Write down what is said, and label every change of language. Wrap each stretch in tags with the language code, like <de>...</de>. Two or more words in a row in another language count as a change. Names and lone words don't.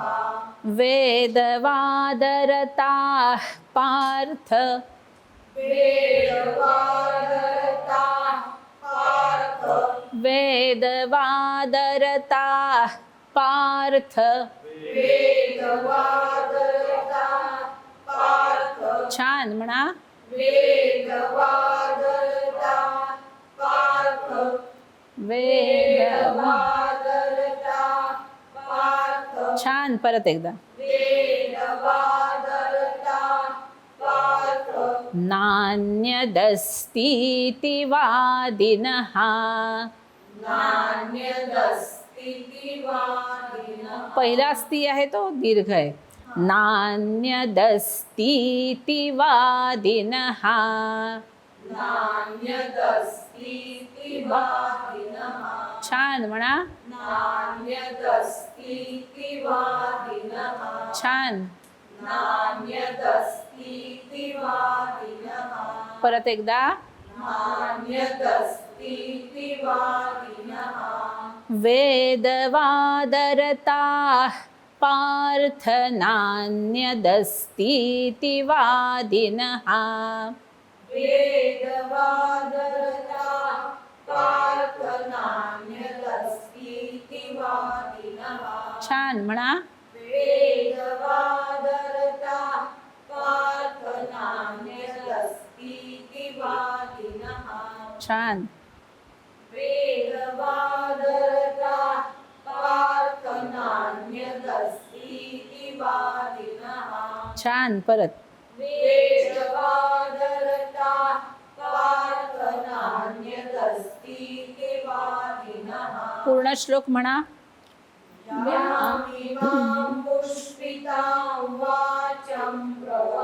<sa>वेदवादरताः पार्थ. वेदवादरताः पार्थ. वेदवादरताः पार्थ. वेदवादरताः पार्थ.</sa> <mr>छान. म्हणा.</mr> <sa>वेदवादरताः पार्थ. वेदवादरताः पार्थ.</sa> <mr>छान. परत एकदा.</mr> <sa>वेदवादरताः पार्थ. नान्यदस्तीति वादिनः. नान्यदस्तीति वादिनः.</sa> <mr>पहिला अस्ति आहे तो दीर्घ आहे.</mr> <sa>नान्यदस्तीति वादिनः. नान्यदस्तीति वादिनः.</sa> <mr>छान. म्हणा.</mr> <sa>नान्यदस्तीति वादिनः.</sa> <mr>छान.</mr> <sa>नान्यदस्तीति वादिनः.</sa> <mr>परत एकदा.</mr> <sa>नान्यदस्तीति वादिनः. वेदवादरताः पार्थ नान्यदस्तीति वादिनः. वेदवादरताः पार्थ नान्यदस्तीति वादिनः.</sa> <mr>छान. म्हणा.</mr> <sa>वेदवादरताः पार्थ नान्यदस्तीति वादिनः.</sa> <mr>छान.</mr> <sa>वेदवादरताः पार्थ नान्यदस्तीति वादिनः.</sa> <mr>छान. परत.</mr> <sa>वेदवादरताः पार्थ नान्यदस्तीति वादिनः.</sa> <mr>पूर्ण श्लोक म्हणा.</mr> <sa>यामिमां पुष्पितां वाचं.</sa>